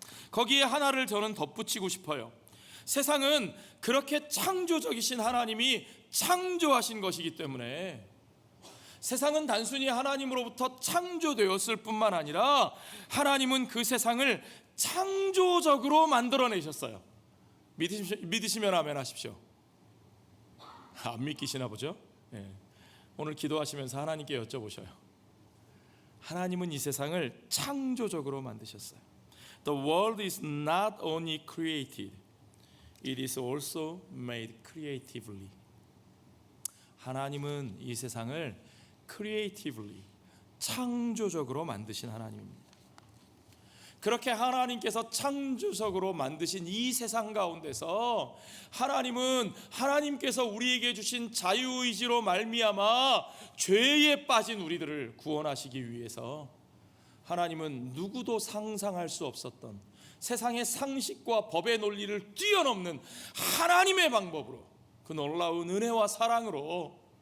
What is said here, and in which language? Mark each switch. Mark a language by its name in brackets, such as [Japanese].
[Korean] 거기에 하나를 저는 덧붙이고 싶어요. 세상은 그렇게 창조적이신 하나님이 창조하신 것이기 때문에 세상은 단순히 하나님으로부터 창조되었을 뿐만 아니라 하나님은 그 세상을 창조적으로 만들어내셨어요. 믿으시면 아멘 하십시오. 안 믿기시나 보죠? 네. 오늘 기도하시면서 하나님께 여쭤보셔요. 하나님은 이 세상을 창조적으로 만드셨어요. [English] The world is not only created, it is also made creatively. [Korean] 하나님은 이 세상을 creatively, 창조적으로 만드신 하나님입니다. 그렇게 하나님께서 창조적으로 만드신 이 세상 가운데서 하나님은 하나님께서 우리에게 주신 자유의지로 말미암아 죄에 빠진 우리들을 구원하시기 위해서 하나님은 누구도 상상할 수 없었던 세상의 상식과 법의 논리를 뛰어넘는 하나님의 방법으로, 그 놀라운 은혜와 사랑으로